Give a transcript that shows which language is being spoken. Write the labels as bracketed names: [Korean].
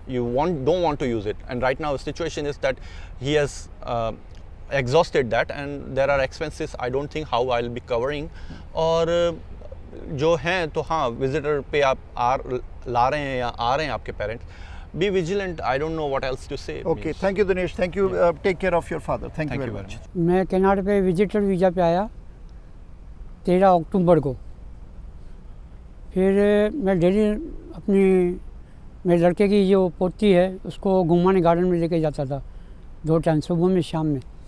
[English] You don't want to use it, and right now situation is that he has exhausted that, and there are expenses I don't think how I'll be covering. [Hindi] और जो हैं तो हाँ, visitor पे आप ला रहे हैं या आ रहे हैं आपके parents, [English] be vigilant. I don't know what else to say. Okay, thank you Dinesh, thank you. Take care of your father. Thank you very much. [Hindi] मैं कनाडा पे विजिटर वीज़ा पे आया 13 अक्टूबर को. फिर मैं डेली अपनी मेरे लड़के की जो पोती है उसको घुमाने गार्डन में लेके जाता था 2 टाइम, सुबह में शाम में.